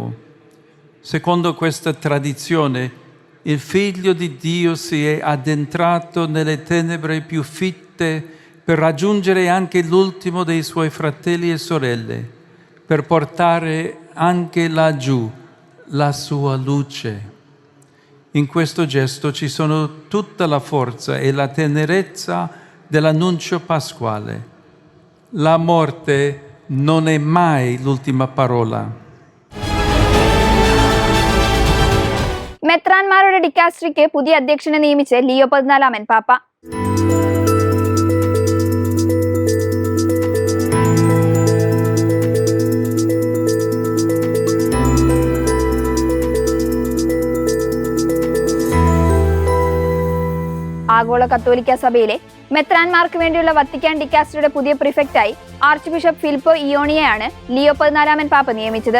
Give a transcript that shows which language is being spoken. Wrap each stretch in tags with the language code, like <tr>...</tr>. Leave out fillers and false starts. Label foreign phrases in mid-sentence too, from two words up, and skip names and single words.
<it>Secondo questa tradizione, il Figlio di Dio si è addentrato nelle tenebre più fitte per raggiungere anche l'ultimo dei suoi fratelli e sorelle, per portare anche laggiù la sua luce. In questo gesto ci sono tutta la forza e la tenerezza dell'annuncio pasquale. La morte non è mai l'ultima parola.</it> <ml>മെത്രാൻമാരുടെ ഡിക്കാസ്ട്രിക്ക് പുതിയ അധ്യക്ഷനെ നിയമിച്ച് ലിയോ 14 പാപ്പ. ആഗോള കത്തോലിക്ക സഭയിലെ മെത്രാൻമാർക്ക് വേണ്ടിയുള്ള വത്തിക്കാൻ ഡിക്കാസ്ട്രിയുടെ പുതിയ പ്രിഫെക്റ്റായി ആർച്ച് ബിഷപ്പ് ഫിലിപ്പോ ഇയോണിയെയാണ് ലിയോ 14 പാപ്പ നിയമിച്ചത്.</ml>